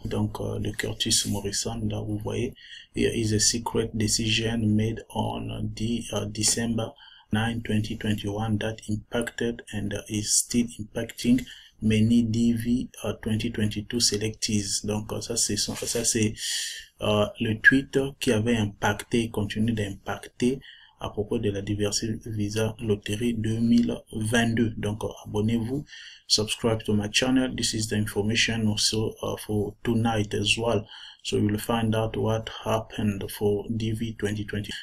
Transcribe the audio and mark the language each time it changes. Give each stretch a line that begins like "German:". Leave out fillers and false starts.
French: Donc de Curtis Morrison, là vous voyez,
English: here is a secret decision made on December 9, 2021 that impacted and is still impacting many DV 2022 selectees.
French: Donc ça c'est le tweet qui avait impacté et continue d'impacter à propos de la Diversity Visa Lottery 2022. Donc abonnez-vous,
English: subscribe to my channel. This is the information also for tonight as well. So you will find out what happened for DV 2020.